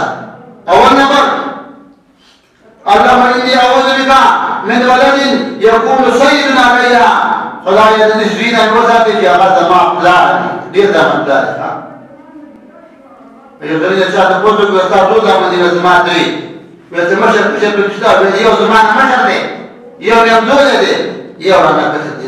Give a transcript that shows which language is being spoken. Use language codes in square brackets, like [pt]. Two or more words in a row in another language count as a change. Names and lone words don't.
[ps] اول نمبر [ar] اللهم اني اعوذ بك من ولد يكون سيدا عليا، [ps] خدای دې نشرینه وساتي چې هغه زما پلار ډېر دمدار دی. یو ځل یې چاته پوښتنه وکړه ستا څو زامن دي؟ نو زما درې. ویل چې مشر کشر پکې شته؟ ویل یو زما نه مشر دی، یو همزولی دی، یو رانه کشر دی.